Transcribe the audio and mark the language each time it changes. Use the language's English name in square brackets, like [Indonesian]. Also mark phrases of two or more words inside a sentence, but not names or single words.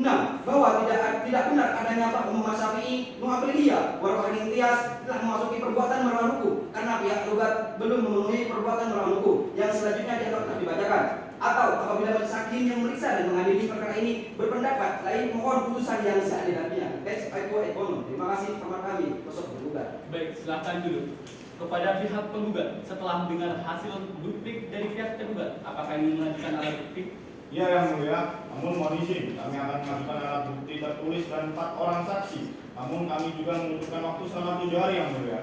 [Indonesian] Bahwa tidak benar adanya Pak Muhammad Syafi'i, Nuha Aprilia, Warokah Hadirin Tias telah memasuki perbuatan melawan hukum karena pihak tergugat belum memenuhi perbuatan melawan hukum yang selanjutnya dianggap telah dibacakan, Atau apabila majelis hakim yang memeriksa dan mengadili perkara ini berpendapat lain, mohon putusan yang seadil-adilnya. [Latin] Ex aequo et bono. [Indonesian] Terima kasih teman kami, sosok tergugat. Baik, silakan duduk. Kepada pihak penggugat, setelah mendengar hasil bukti dari pihak tergugat, apakah ingin mengajukan alat bukti? Iya yang mulia, namun mohon izin, kami akan mengajukan alat bukti tertulis dan 4 orang saksi. Namun kami juga membutuhkan waktu selama 7 hari yang mulia.